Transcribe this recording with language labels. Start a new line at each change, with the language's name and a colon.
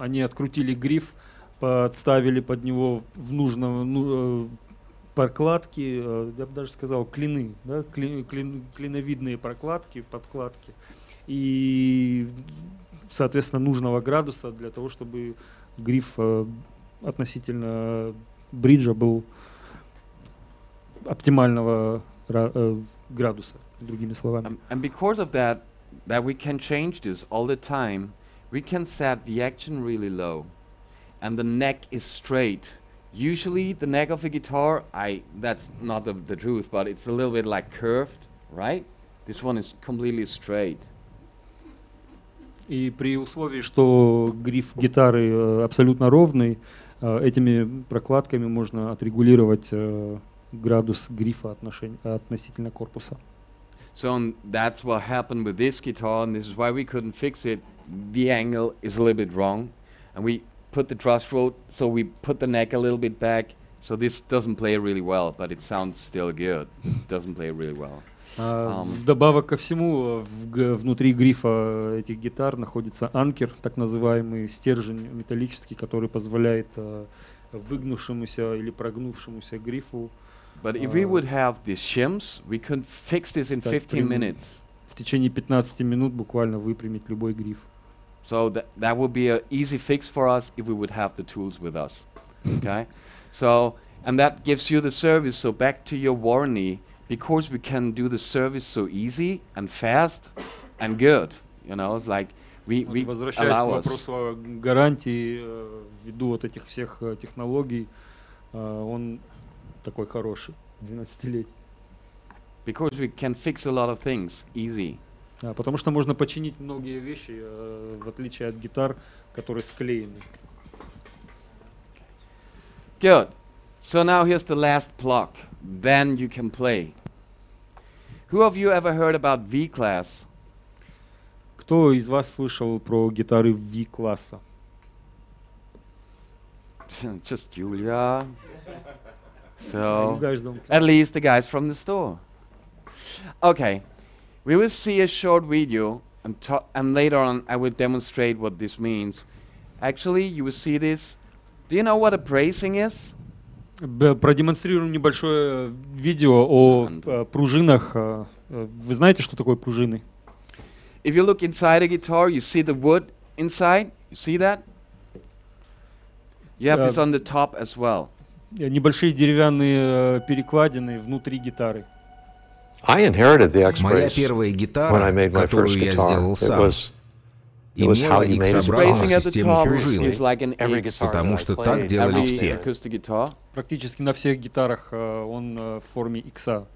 Russian: Они открутили гриф, подставили под него в нужном прокладки, я бы даже сказал клины, да, клиновидные прокладки, подкладки, и, соответственно, нужного градуса для того, чтобы гриф относительно бриджа был оптимального градуса, другими словами.
English: And because of that we can change this all the time. We can set the action really low, and the neck is straight. Usually, the neck of a guitar, that's not the truth, but it's a little bit like curved, right? This one is completely straight.
Russian: И при условии, что гриф гитары абсолютно ровный, этими прокладками можно отрегулировать градус грифа относительно корпуса.
English: So that's what happened with this guitar, and this is why we couldn't fix it. The angle is a little bit wrong, and we put the truss rod, so we put the neck a little bit back, so this doesn't play really well, but it sounds still good. It doesn't play really well.
Russian: Вдобавок ко всему, внутри грифа этих гитар находится анкер, так называемый стержень металлический, который позволяет выгнувшемуся или прогнувшемуся грифу.
English: But if we would have these shims, we could fix this in 15 minutes.
Russian: В течение 15 минут буквально выпрямить любой гриф.
English: So that would be an easy fix for us if we would have the tools with us. Okay? So, and that gives you the service. So back to your warranty, because we can do the service so easy and fast and good. You know, it's like we
Russian: возвращаясь
English: allow
Russian: к
English: us.
Russian: вопросу гарантии, ввиду вот этих всех технологий, он такой хороший, 12-летний.
English: Because we can fix a lot of things easy.
Russian: Потому что можно починить многие вещи, в отличие от гитар, которые склеены.
English: Good. So now here's the last block. Then you can play. Who of you ever heard about V-class?
Russian: Кто из вас слышал про гитары V-класса?
English: Just Julia. So, You guys don't care. at least the guys from the store. Okay, we will see a short video, and later on I will demonstrate what this means. Actually, you will see this. Do you know what a bracing is?
Russian: Продемонстрируем небольшое видео о пружинах. Вы знаете, что такое пружины?
English: If you look inside a guitar, you see the wood inside. You see that? You have this on the top as well.
Russian: Небольшие деревянные перекладины внутри гитары. Моя первая гитара, которую я сделал сам, имела X-образную систему пружины, потому что так делали все. Практически на всех гитарах он в форме X.